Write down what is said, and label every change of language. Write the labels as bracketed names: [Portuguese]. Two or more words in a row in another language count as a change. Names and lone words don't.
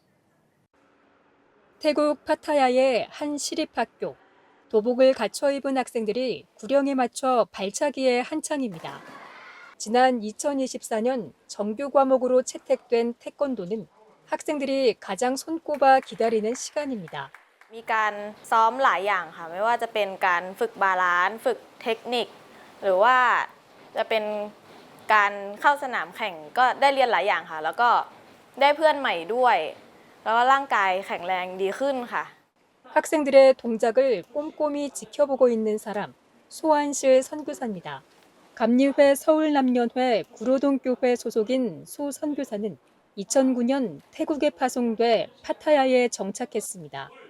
[Korean] 태국 파타야의 한 시립학교. 도복을 갖춰 입은 학생들이 구령에 맞춰 발차기에 한창입니다. 지난 2024년 정규 과목으로 채택된 태권도는 학생들이 가장 손꼽아 기다리는 시간입니다. [Thai] มีการซ้อมหลายอย่างค่ะไม่ว่าจะเป็นการฝึกบาลานซ์ฝึกเทคนิคหรือว่าจะเป็นการเข้าสนามแข่งก็ได้เรียนหลายอย่างค่ะแล้วก็ได้เพื่อนใหม่ด้วยแล้วก็ร่างกายแข็งแรงดีขึ้นค่ะ [Korean] 학생들의 동작을 꼼꼼히 지켜보고 있는 사람, 소한실 선교사입니다. 감리회 서울남년회 구로동교회 소속인 소 선교사는 2009년 태국에 파송돼 파타야에 정착했습니다.